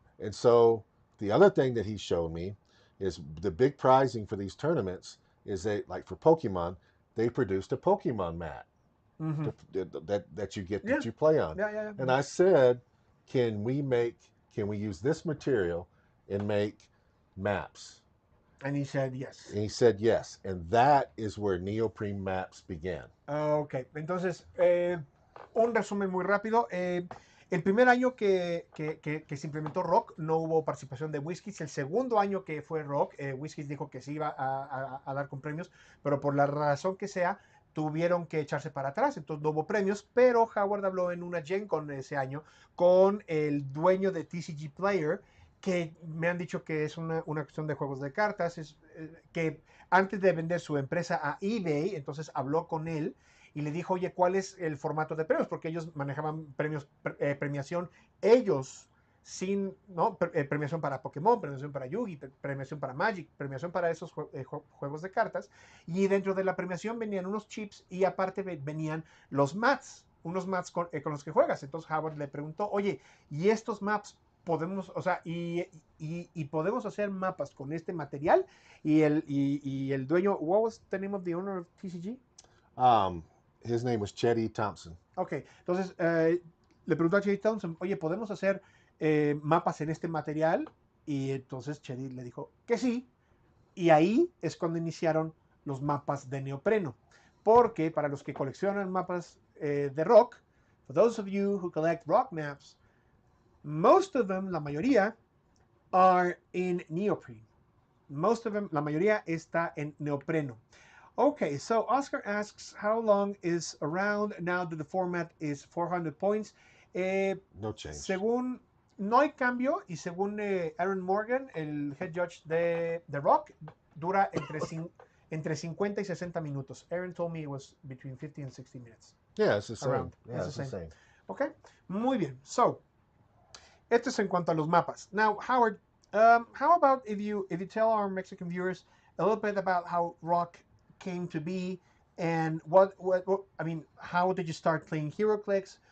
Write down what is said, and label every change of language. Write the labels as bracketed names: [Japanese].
[English] And so the other thing that he showed me is the big prizing for these tournaments is like for Pokemon, they produced a Pokemon mat that you get that you play on. Yeah. And I said, can we use this material and make maps. And he said yes. And he said yes. And that is where neoprene maps began. [Spanish] Ok, entonces, un resumen muy rápido. El primer año que se implementó Rock no hubo participación de Whiskies. El segundo año que fue Rock, Whiskies dijo que sí iba a dar con premios, pero por la razón que sea, tuvieron que echarse para atrás, entonces no hubo premios, pero Howard habló en una Gen Con ese año con el dueño de TCG Player, que me han dicho que es una cuestión de juegos de cartas, que antes de vender su empresa a eBay, entonces habló con él y le dijo, oye, ¿cuál es el formato de premios? Porque ellos manejaban premiación, ellos sin, ¿no? Premiación para Pokémon, premiación para Yugi, premiación para Magic, premiación para esos juegos de cartas. Y dentro de la premiación venían unos chips y aparte venían los mats, unos mats con los que juegas. Entonces Howard le preguntó, oye, ¿y estos maps podemos, o sea, y podemos hacer mapas con este material? Y el dueño, [English] what was the name of the owner of TCG? His name was Chetty Thompson. [Spanish] Ok, entonces le preguntó a Chetty Thompson, oye, ¿podemos hacer mapas en este material? Y entonces Chetty le dijo que sí. Y ahí es cuando iniciaron los mapas de neopreno. Porque para los que coleccionan mapas de rock, [English] for those of you who collect rock maps, most of them, [Spanish] la mayoría, [English] are in neoprene. Most of them, [Spanish] la mayoría está en neopreno. [English] Okay, so Oscar asks, how long is around now that the format is 400 points? No change. [Spanish] Según, no hay cambio, y según Aaron Morgan, el head judge de Rock, dura entre 50 y 60 minutos. [English] Aaron told me it was between 50 and 60 minutes. Yeah, it's the same. Around. Yeah, it's the same. [Spanish] Okay, muy bien. So, esto es en cuanto a los mapas. [English] Now, Howard, how about if you tell our Mexican viewers a little bit about how Rock came to be and what I mean, how did you start playing HeroClix?